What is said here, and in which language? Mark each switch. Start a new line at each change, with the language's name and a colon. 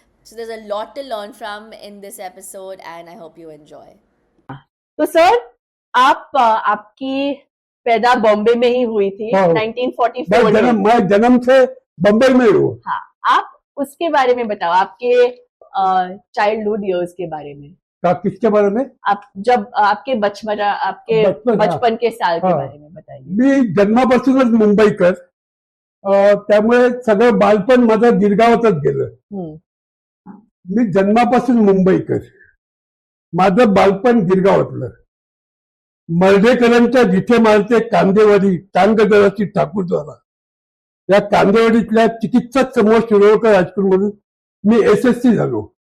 English: So there's a lot to learn from in this episode, and I hope you enjoy.
Hindi: तो sir आपकी पैदा बॉम्बे में ही हुई थी हाँ। 1944 में। मैं जन्म से बम्बई में हूँ। हाँ, आप उसके बारे में बताओ, आपके चाइल्डहुड इयर्स के बारे में। किसके बारे में? आप जब आपके बचपन के साल के बारे में बताइए।
Marathi: मी जन्मापासूनच मुंबईकर, त्यामुळे सगळं बालपण माझं गिरगावातच गेलं. मी जन्मापासून मुंबईकर, माझं बालपण गिरगावातलं. मर्ढेकरांच्या जिथे मारते कांदेवाडी टांगदराची ठाकूरद्वारा, या कांदेवाडीतल्या चिकित्सक समूह शिरोळकर हायस्कूल मधून मी SSC झालो.